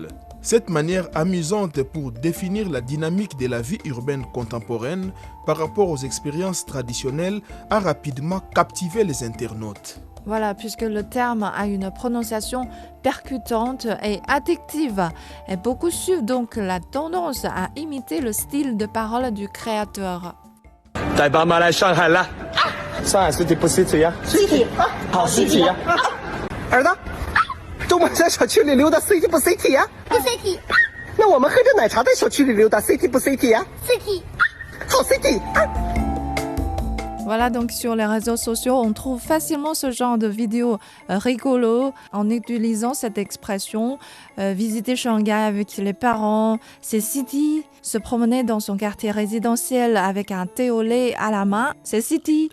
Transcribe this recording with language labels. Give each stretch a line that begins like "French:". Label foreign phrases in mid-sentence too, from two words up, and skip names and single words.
French: Cette manière amusante pour définir la dynamique de la vie urbaine contemporaine par rapport aux expériences traditionnelles a rapidement captivé les internautes. Voilà, puisque le terme a une prononciation percutante et addictive. Et beaucoup suivent donc la tendance à imiter le style de parole du créateur.
Chinese: 带爸妈来上海了，上海 City 不 City 呀 City 好 City 呀。儿子，周末在小区里溜达 City 不 City 呀？不 City 那我们喝着奶茶在小区里溜达 City 不 City 呀？ City 好 City。
French: Voilà, donc sur les réseaux sociaux, on trouve facilement ce genre de vidéos rigolos en utilisant cette expression. Visiter Shanghai avec les parents, c'est city. Se promener dans son quartier résidentiel avec un thé au lait à la main, c'est city.